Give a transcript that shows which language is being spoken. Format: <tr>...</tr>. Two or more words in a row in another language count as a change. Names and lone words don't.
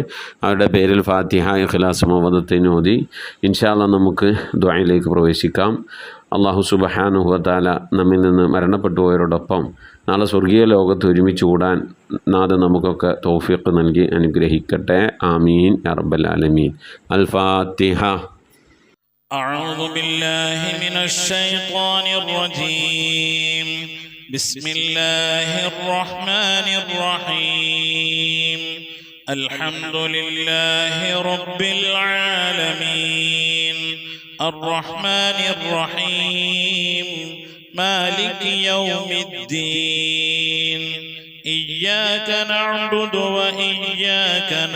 <ml>അവരുടെ പേരിൽ ഫാത്തിഹ, ഇഖ്ലാസ്, മുവദ്ദത്തൈൻ ഓതി</ml> <ar>إن شاء الله</ar> <ml>നമുക്ക് ദുആയിലേക്ക് പ്രവേശിക്കാം.</ml> <ar>الله سبحانه وتعالى</ar> <ml>നമ്മിൽ നിന്ന് മരണപ്പെട്ടു പോയവരോടൊപ്പം നാളെ സ്വർഗീയ ലോകത്ത് ഒരുമിച്ച് കൂടാൻ നാഥൻ നമുക്കൊക്കെ തൗഫീഖ് നൽകി അനുഗ്രഹിക്കട്ടെ.</ml> <ar>آمين يا رب العالمين. الفاتحة. أعوذ بالله من الشيطان الرجيم. بسم الله الرحمن الرحيم. الحمد لله رب العالمين الرحمن الرحيم مالك يوم الدين إياك نعبد وإياك</ar>